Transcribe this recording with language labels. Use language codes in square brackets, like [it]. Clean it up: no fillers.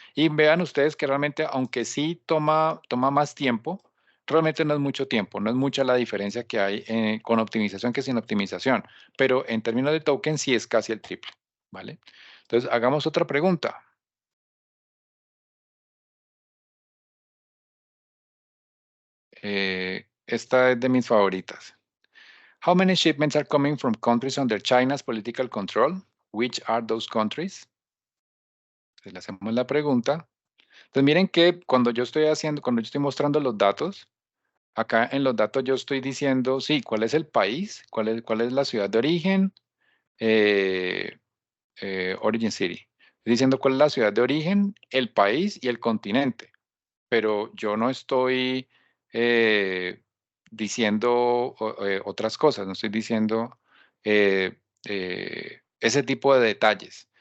[es] Y vean ustedes que realmente, aunque sí toma más tiempo, realmente no es mucho tiempo, no es mucha la diferencia que hay con optimización que sin optimización, pero en términos de token sí es casi el triple, ¿vale? Entonces, hagamos otra pregunta. Esta es de mis favoritas. [en] How many shipments are coming from countries under China's political control? Which are those countries? [es] Entonces, le hacemos la pregunta. Entonces, miren que cuando yo estoy mostrando los datos, acá en los datos yo estoy diciendo, sí, cuál es el país, cuál es la ciudad de origen, eh, Origin City. Estoy diciendo cuál es la ciudad de origen, el país y el continente, pero yo no estoy eh, diciendo otras cosas, no estoy diciendo eh, ese tipo de detalles.